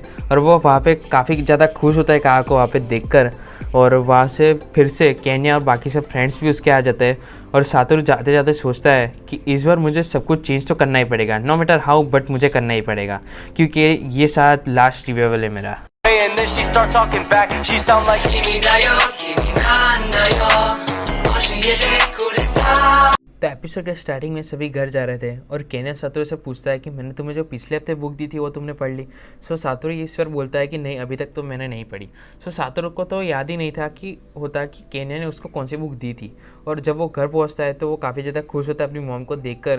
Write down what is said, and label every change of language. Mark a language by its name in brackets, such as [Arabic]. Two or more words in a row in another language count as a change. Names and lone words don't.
[Hindi] और वो वहाँ पे काफ़ी ज़्यादा खुश होता है कायो को वहाँ पे देखकर, और वहाँ से फिर से केन्या और बाकी सब फ्रेंड्स भी उसके आ जाते हैं। और सातोरू जाते जाते सोचता है कि इस बार मुझे सब कुछ चेंज तो करना ही पड़ेगा, [English] no matter how, [Hindi] बट मुझे करना ही पड़ेगा, क्योंकि ये शायद [English] last revival [Hindi] है मेरा। [English] And then she start talking back. She sound like [Japanese] 君だよ、君なんだよ. 教えてくれた. [Hindi] तो एपिसोड के स्टार्टिंग में सभी घर जा रहे थे और केन्या सातोरू से पूछता है कि मैंने तुम्हें जो पिछले हफ्ते बुक दी थी वो तुमने पढ़ ली। सो सातोरू इस पर बोलता है कि नहीं, अभी तक तो मैंने नहीं पढ़ी। सो सातोरू को तो याद ही नहीं था कि केन्या ने उसको कौन सी बुक दी थी। और जब वो घर पहुंचता है तो वो काफ़ी ज़्यादा खुश होता है अपनी मॉम को देखकर।